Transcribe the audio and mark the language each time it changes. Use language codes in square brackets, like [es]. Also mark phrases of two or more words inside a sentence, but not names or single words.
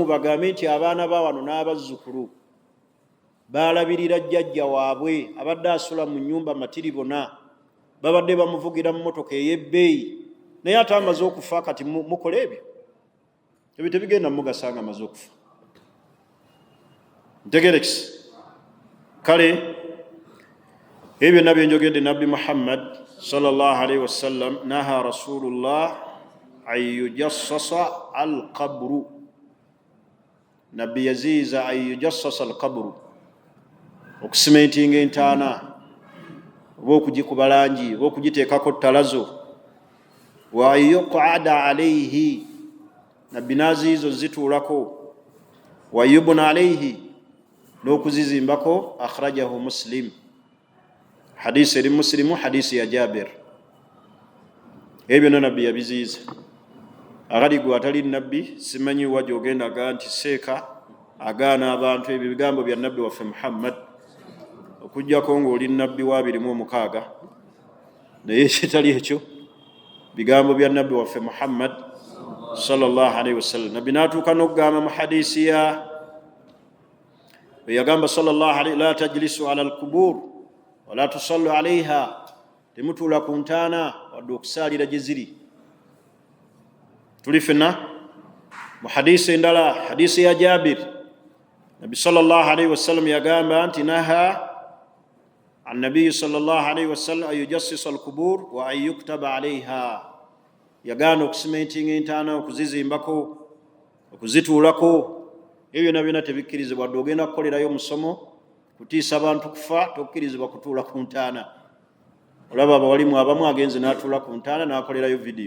[lg] Bagambe nti abaana ba wano n'abazzukulu baalabirira jjajja waabwe abadde asula mu nnyumba matiribona, babadde bamuvugira mu motoka ey'ebbeeyi, naye ate amaze okufa. Kati mukola ebyo tebigenda mugasa nga amaze okufa. Ntegerekisi kale ebyo byonna byenjogedde Nabbi Muhammad [ar] صلى الله عليه وسلم نهى رسول الله أن يجصص القبر. [lg] Nabbi yaziiza [ar] أن يجصص القبر, [lg] okusimentinga entaana oba okugikuba langi oba okugiteekako ttalazo. [ar] و يقعد عليه, [lg] Nabbi naziizo zituulako. [ar] و يبنى عليه, n'okuzizimbako. [lg] Akhrajahu Muslim, hadisi eri Muslimu, hadisi ya Jabir. Ebyo Nabbi yabiziiza. Agali gwe atali Nabbi simanyi wa gy'ogenda aga nti seeka agaana abantu ebyo bigambo bya Nabbi waffe Muhammad, okuggyako ng'oli Nabbi wa 26, naye ekitali ekyo bigambo bya Nabbi waffe Muhammad [ar] صلى الله عليه وسلم. [lg] Nabbi n'atuuka n'okugamba mu hadisi ya yagamba [ar] صلى الله عليه لا تجلسوا على القبور ولا تصلوا عليها, [lg] temutuula ku ntaana wadde okusaalira gye ziri. tulifena mu hadisi endala, hadisi ya Jabir, Nabi [ar] صلى الله عليه وسلم [lg] yagamba nti [ar] نهى النبي صلى الله عليه وسلم أن يجصص القبور و أن يكتب عليها, [lg] yagana okusimentinga entaana, okuzizimbako, okuzituulako. Ebyo nabyo tebikkirizibwa. Wadde ogenda kukolerayo musomo kutiisa abantu kufa, tokkirizibwa kutuula ku ntaana. Olaba abawalimu abamu agenze n'atuula ku ntaana n'akolerayo vidiyo.